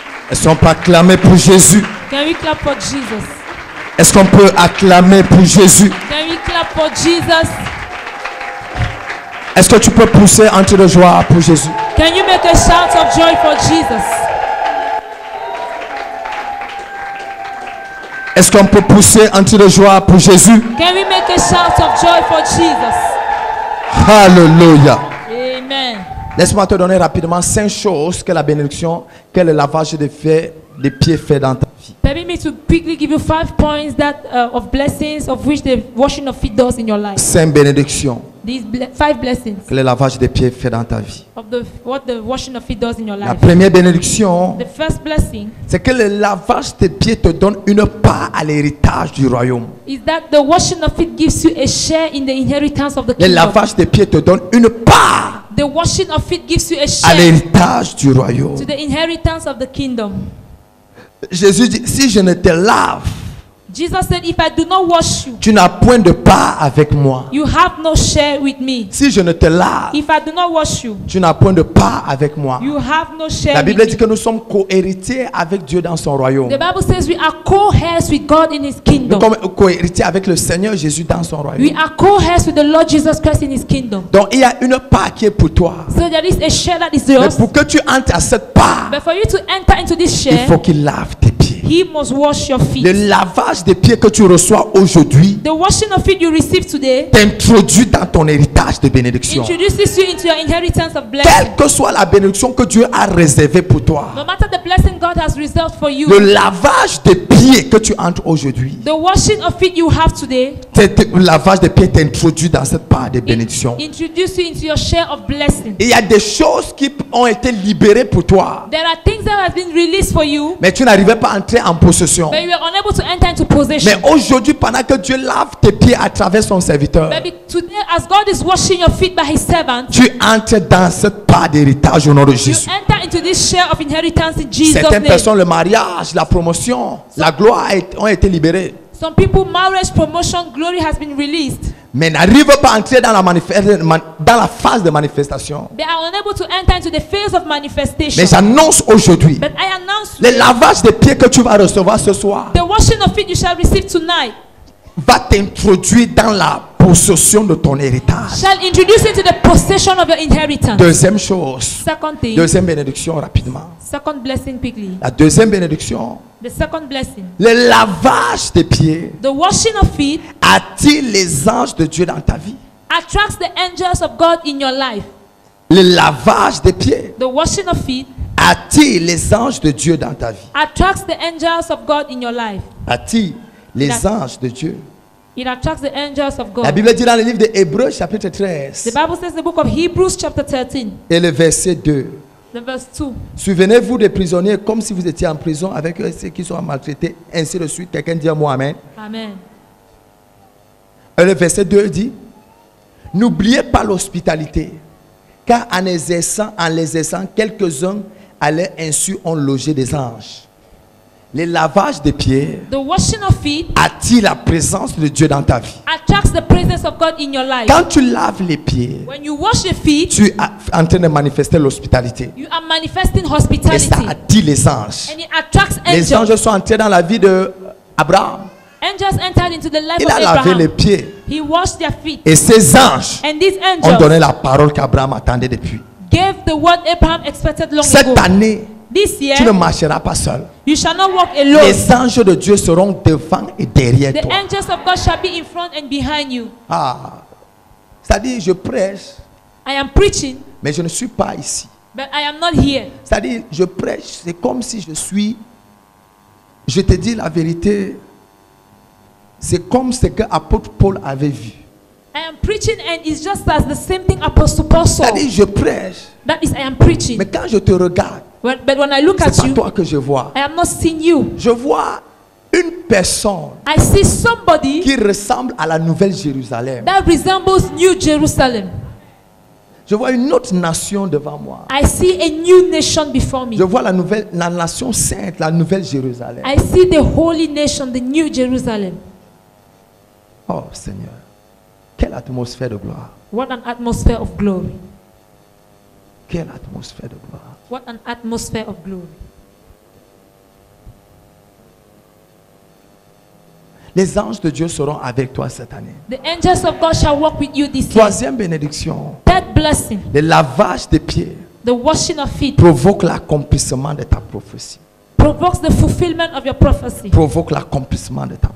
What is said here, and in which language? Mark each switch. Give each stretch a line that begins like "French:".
French: Est-ce qu'on peut acclamer pour Jésus?
English: Can we clap for Jesus?
French: Est-ce qu'on peut acclamer pour Jésus?
English: Can we clap for Jesus?
French: Est-ce que tu peux pousser un cri de joie pour Jésus?
English: Can you make a shout of joy for Jesus?
French: Est-ce qu'on peut pousser un cri de joie pour Jésus?
English: Can we make a shout of joy for Jesus?
French: Alléluia.
English: Amen.
French: Laisse-moi te donner rapidement 5 choses que la bénédiction, que le lavage des pieds fait dans ta vie.
English: Permit me to quickly give you 5 points that of blessings of which the washing of feet does in your life.
French: 5 bénédictions
English: These 5 blessings
French: que le lavage des pieds fait dans ta vie.
English: of what the washing of feet does in your
French: La
English: life.
French: première bénédiction,
English: The first blessing
French: c'est que le lavage des pieds te donne une part à l'héritage du royaume.
English: is that the washing of feet gives you a share in the inheritance of the
French: Le
English: kingdom.
French: lavage des pieds te donne une part
English: The washing of feet gives you a
French: à
English: share
French: l'héritage du royaume.
English: to the inheritance of the kingdom.
French: Jésus dit, si je ne te lave,
English: Jesus said, if I do not wash you,
French: tu n'as point de part avec moi.
English: you have no share with me.
French: Si je ne te lave,
English: If I do not wash you,
French: tu n'as point de part avec moi.
English: you have no share
French: La
English: with
French: Bible dit
English: me.
French: que nous sommes co-héritiers avec Dieu dans son royaume.
English: The Bible says we are co-heirs with God in His
French: Nous
English: kingdom.
French: sommes co-héritiers avec le Seigneur Jésus dans son royaume.
English: We are co-heirs with the Lord Jesus Christ in His kingdom.
French: Donc il y a une part qui est pour toi.
English: So there is a share that is
French: Mais
English: yours.
French: pour que tu entres à cette part,
English: But for you to enter into this
French: il
English: share,
French: faut qu'il lave tes pieds.
English: He must wash your feet.
French: Le lavage des pieds que tu reçois aujourd'hui
English: The washing of feet you receive today
French: t'introduit dans ton héritage de bénédiction.
English: introduces you into your inheritance of blessing.
French: Quelle que soit la bénédiction que Dieu a réservée pour toi,
English: No matter the blessing God has reserved for you,
French: le lavage des pieds que tu entres aujourd'hui,
English: the washing of feet you have today
French: le lavage des pieds t'introduit dans cette part de bénédiction.
English: introduce you into your share of blessing.
French: Il y a des choses qui ont été libérées pour toi,
English: There are things that have been released for you,
French: mais tu n'arrivais pas à entrer en possession.
English: but you are unable to enter into possession.
French: Mais aujourd'hui, pendant que Dieu lave tes pieds à travers son serviteur,
English: Maybe today, as God is washing your feet by His servant,
French: tu entres dans cette part d'héritage au nom de
English: you
French: Jésus.
English: enter into this share of inheritance in Jesus'
French: Certaines
English: name.
French: personnes, le mariage, la promotion, la gloire ont été libérées,
English: Some people, marriage, promotion, glory has been released.
French: mais n'arrivent pas à entrer dans la phase de manifestation.
English: They are unable to enter into the phase of manifestation.
French: Mais j'annonce aujourd'hui,
English: But I announce
French: le
English: today,
French: lavage des pieds que tu vas recevoir ce soir
English: the washing of feet you shall receive tonight
French: va t'introduire dans la possession de ton héritage.
English: shall introduce you to the possession of your inheritance.
French: Deuxième chose,
English: Second thing,
French: deuxième bénédiction rapidement.
English: second blessing quickly.
French: La deuxième bénédiction,
English: The second blessing,
French: le lavage des pieds
English: the washing of feet
French: attire les anges de Dieu dans ta vie.
English: attracts the angels of God in your life.
French: Le lavage des pieds
English: The washing of feet
French: attire les anges de Dieu dans ta vie.
English: attracts the angels of God in your life.
French: Attire les anges de Dieu.
English: It attracts the angels of
French: La
English: God.
French: Bible dit dans le livre de Hébreux chapitre
English: The
French: 13
English: Bible says, the book of Hebrews chapter 13,
French: et le verset 2.
English: the verse 2.
French: Souvenez-vous des prisonniers comme si vous étiez en prison avec eux, ceux qui sont maltraités, ainsi de suite. Quelqu'un dit à moi Amen. Amen. Et le verset 2 dit, n'oubliez pas l'hospitalité, car en l'exerçant, quelques-uns à leur insu ont logé des anges. Le lavage des pieds
English: The washing of feet
French: attire la présence de Dieu dans ta vie.
English: attracts the presence of God in your life.
French: Quand tu laves les pieds,
English: When you wash your feet,
French: tu es en train de manifester l'hospitalité.
English: you are manifesting
French: Et ça
English: hospitality.
French: attire les anges.
English: And it attracts
French: Les
English: angels.
French: anges sont entrés dans la vie d'Abraham.
English: Angels entered into the life
French: Il
English: of
French: a lavé les
English: Abraham.
French: pieds.
English: He washed their feet.
French: Et ces anges
English: And these
French: ont donné
English: angels
French: la parole qu'Abraham attendait depuis.
English: gave the word Abraham expected long
French: Cette
English: ago.
French: année,
English: This
French: tu ne
English: year,
French: marcheras pas seul.
English: you shall not walk alone.
French: Les anges de Dieu seront devant et derrière
English: The
French: toi.
English: angels of God shall be in front and behind you.
French: Ah, c'est-à-dire, je prêche,
English: I am preaching,
French: mais je ne suis pas ici.
English: but I am not here.
French: C'est-à-dire, je prêche, c'est comme si je suis. Je te dis la vérité, c'est comme ce que l'apôtre Paul avait vu.
English: I am preaching, and it's just as the same thing Apostle Paul saw.
French: C'est-à-dire, je prêche,
English: That is, I am preaching.
French: mais quand je te regarde,
English: But when I look
French: c'est
English: at
French: pas
English: you,
French: toi que je vois.
English: I am not seeing you.
French: Je vois une personne
English: I see somebody
French: qui ressemble à la Nouvelle Jérusalem.
English: that resembles New Jerusalem.
French: Je vois une autre nation devant moi.
English: I see a new nation before me.
French: Je vois la nation sainte, la Nouvelle Jérusalem.
English: I see the holy nation, the New Jerusalem.
French: Oh Seigneur, quelle atmosphère de gloire.
English: What an atmosphere of glory.
French: Quelle atmosphère de gloire.
English: What an atmosphere of glory.
French: Les anges de Dieu seront avec toi cette année.
English: The angels of God shall walk with you this year.
French: Troisième bénédiction,
English: Third blessing,
French: le lavage des pieds
English: the washing of feet,
French: provoque l'accomplissement de ta prophétie.
English: provokes the fulfillment of your prophecy.
French: Provoque l'accomplissement de ta